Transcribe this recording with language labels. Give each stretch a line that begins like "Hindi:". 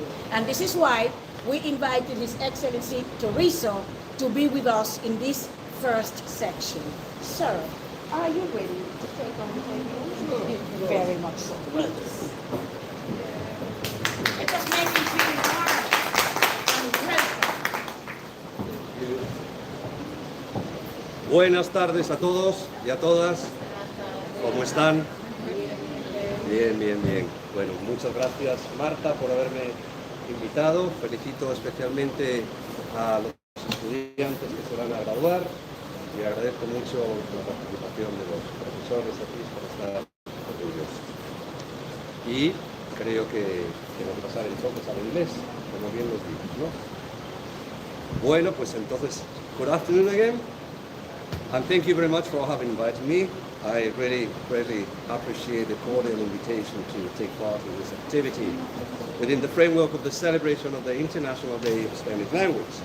English: And this is why we invited His Excellency Teresa to be with us in this first section. Sir, are you ready to take on the table? Very much so. Please. It just made me feel warm and welcome.
Spanish: Buenas tardes a todos y a todas. ¿Cómo están? Bien, bien, bien. Bueno, muchas gracias, Marta, por haberme invitado. Felicito especialmente a los estudiantes que se van a graduar y agradezco mucho la participación de los profesores aquí por estar orgullosos. Y creo que vamos a pasar entonces al inglés, como bien los digo, ¿no? Bueno, pues entonces,
English: good afternoon again, and thank you very much for having invited me. I really greatly appreciate the cordial invitation to take part in this activity within the framework of the celebration of the International Day of Spanish Language.